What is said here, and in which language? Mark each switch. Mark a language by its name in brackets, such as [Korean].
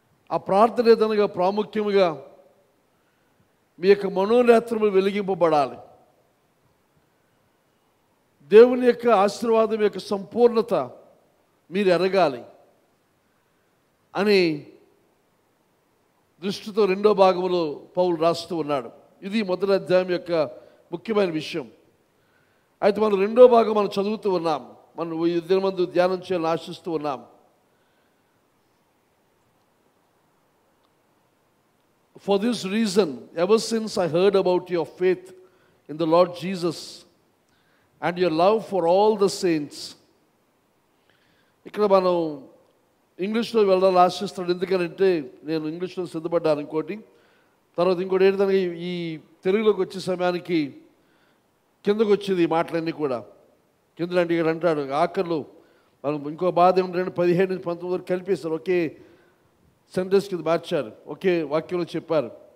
[Telugu] ఆ ప్రార్థన ఏదనగా ప్రాముఖ్యముగా మీ యొక్క మనోనేత్రములు వెలిగింపబడాలి, దేవుని యొక్క ఆశీర్వాదం యొక్క సంపూర్ణత మీరు ఎరగాలి అని దృష్టితో రెండో భాగంలో పౌలు రాస్తూ ఉన్నాడు. ఇది మొదటి అధ్యాయం యొక్క ముఖ్యమైన విషయం. అయితే మనం రెండో భాగం మనం చదువుతూ ఉన్నాం, మనం ఇద్దరి మంది ధ్యానం చేయాలని ఆశిస్తూ ఉన్నాం. [English] For this reason, ever since I heard about your faith in the Lord Jesus and your love for all the saints. [Telugu] ఇక్కడ మనం ఇంగ్లీష్లో వెళ్ళాలని ఆశిస్తున్నాడు. ఎందుకంటే నేను ఇంగ్లీష్లో సిద్ధపడ్డాను ఇంకోటి. తర్వాత ఇంకోటి ఏంటంటే ఈ తెలుగులోకి వచ్చే సమయానికి కిందకు వచ్చేది ఈ మాటలన్నీ కూడా. కిందలంటే ఇక్కడ అంటాడు ఆఖరిలో మనం ఇంకో బాధ ఏమిటంటే 17 నుంచి 19 వరకు కలిపేస్తారు, ఒకే సెంటెన్స్ కింద మార్చారు, ఒకే వాక్యంలో చెప్పారు.